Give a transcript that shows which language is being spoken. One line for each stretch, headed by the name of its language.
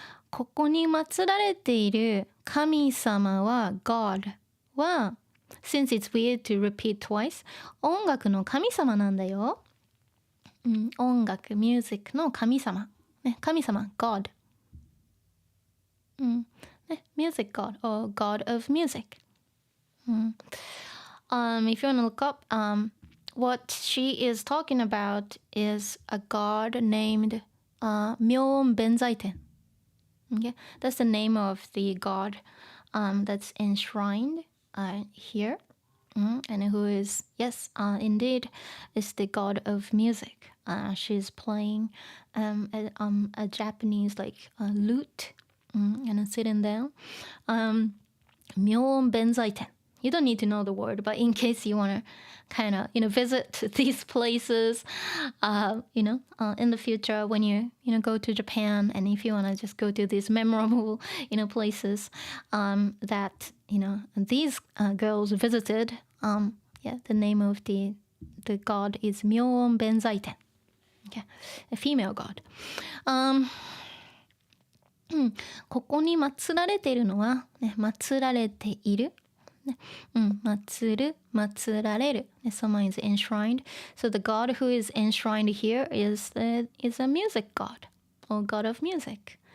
Japanese: ここに祀られている神様は God は
English: Since it's weird to repeat twice
Japanese: 音楽の神様なんだよ。音楽、
English: music
Japanese: の神様。神様 God。
English: music god or god of music. If you want to look up, what she is talking about is a god named Myeon Benzaiten. Okay, that's the name of the god that's enshrined here, and who is indeed is the god of music. She's playing a Japanese lute. And sitting down. Myeon Benzaiten. You don't need to know the word, but in case you want to kind of, visit these places, in the future when you, go to Japan, and if you want to just go to these memorable, places that, these girls visited, the name of the the god is 妙音弁財天。 Okay. A female god.
Japanese: ここに祀られているのは、ね、祀られている。ね、祀る、祀られる。
English: Someone is enshrined. So the god who is enshrined here is a music god or god of music.